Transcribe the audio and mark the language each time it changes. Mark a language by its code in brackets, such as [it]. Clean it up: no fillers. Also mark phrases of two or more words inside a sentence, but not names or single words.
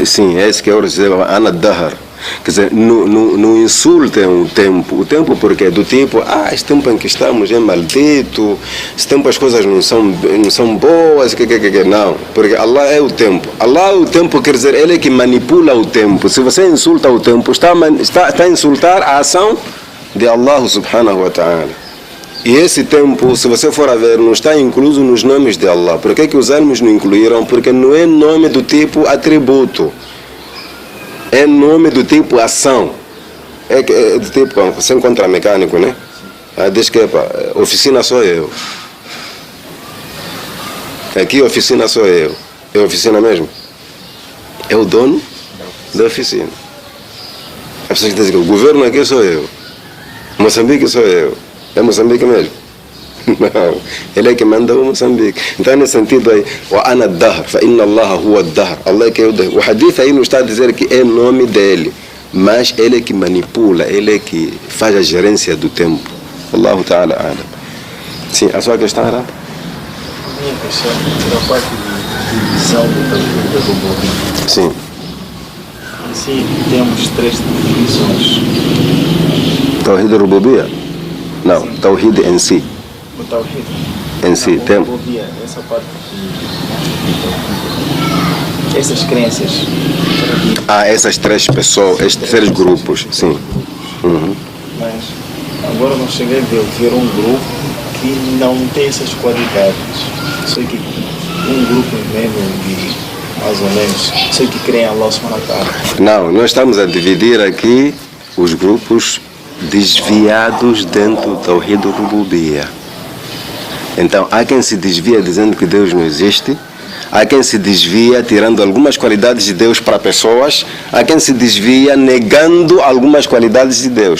[pt] Sim, é esse que eu dizer, [ar] أنا الدهر. [pt] Quer dizer, não insultem o tempo porque do tipo, esse tempo em que estamos é maldito, esse tempo as coisas não são boas, não, porque Allah é o tempo. Allah é o tempo, quer dizer, Ele é que manipula o tempo. Se você insulta o tempo, está a insultar a ação de Allah [ar] سبحانه وتعالى. [pt] E esse tempo, se você for a ver, não está incluso nos nomes de Allah. Por que os árabes não incluíram? Porque não é nome do tipo atributo. É nome do tipo ação. É do tipo, você encontra mecânico, né? Diz que oficina sou eu. Aqui oficina sou eu. É oficina mesmo? É o dono da oficina. As pessoas dizem que o governo aqui sou eu. Moçambique sou eu. É Moçambique mesmo? Não, ele é que manda o Moçambique. Então, nesse sentido aí, [ar] وأنا الدهر، فإن الله هو الدهر. [pt] Allah é que é o dahr. O hadith aí não está a dizer que é nome dele, mas ele é que manipula, ele é que faz a gerência do tempo. [ar] الله تعالى أعلم. [pt] Sim, a sua questão era? Minha questão era a parte de divisão do Rububiyya. Sim. Sim, temos 3 divisões. [ar] توحيد الربوبية? [pt] Não, Tawhid em si. O Tawhid. Em si, tem. Essa parte de essas crenças. Essas 3 pessoas, estes 3 grupos, sim. Mas agora não cheguei a ver um grupo que não tem essas qualidades. Só que um grupo mesmo de, mais ou menos, sei que creem em Allah [ar] سبحانه وتعالى. [pt] Não, nós estamos a dividir aqui os grupos desviados dentro do [ar] توحيد الربوبية. [pt] Então, há quem se desvia dizendo que Deus não existe, há quem se desvia tirando algumas qualidades de Deus para pessoas, há quem se desvia negando algumas qualidades de Deus.